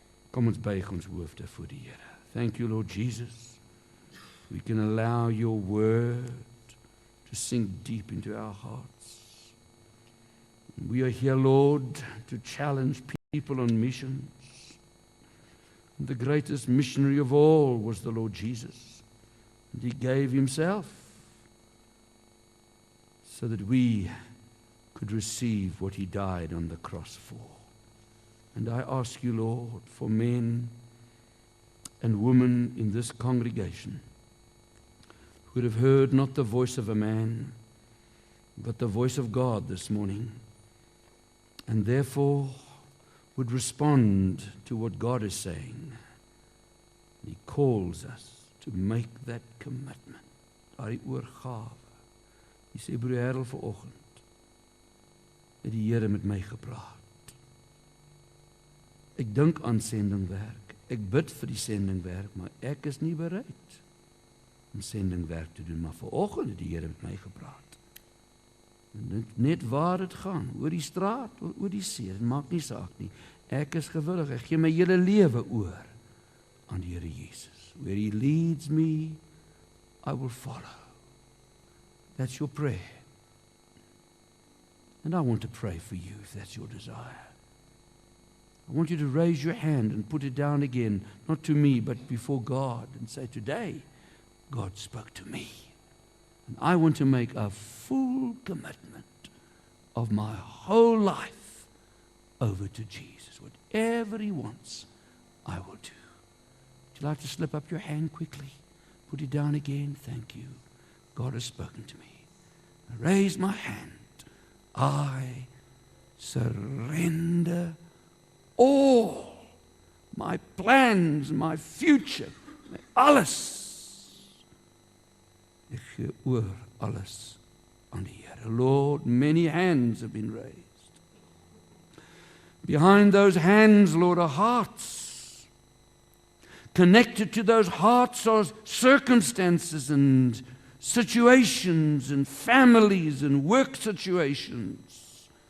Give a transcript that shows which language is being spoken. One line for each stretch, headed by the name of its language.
Afrikaans: Kom ons buig ons hoofde voor die Here.
English: Thank you, Lord Jesus. We can allow your word to sink deep into our hearts. We are here, Lord, to challenge people on missions. The greatest missionary of all was the Lord Jesus. And He gave Himself so that we could receive what He died on the cross for. And I ask you, Lord, for men and women in this congregation who would have heard not the voice of a man, but the voice of God this morning, and therefore would respond to what God is saying. He calls us to make that commitment.
Afrikaans: Daai oorgawe. Hy sê, broer Harold, vanoggend het die Here met my gepraat. Ek dink aan sendingwerk. Ek bid vir die sendingwerk, maar ek is nie bereid om sendingwerk te doen. Maar vanoggend het die Here met my gepraat. Net waar dit gaan, oor die straat, oor die see, dit maak nie saak nie. Ek is gewillig, ek gee my hele lewe oor aan die Here Jesus.
English: Where He leads me, I will follow. That's your prayer. And I want to pray for you if that's your desire. I want you to raise your hand and put it down again, not to me, but before God, and say, today, God spoke to me. And I want to make a full commitment of my whole life over to Jesus. Whatever He wants, I will do. Would you like to slip up your hand quickly? Put it down again. Thank you. God has spoken to me. I raise my hand. I surrender all my plans, my future, alles.
Afrikaans: Ek gee oor alles aan die Here.
English: Lord, many hands have been raised. Behind those hands, Lord, are hearts. Connected to those hearts are circumstances and situations and families and work situations.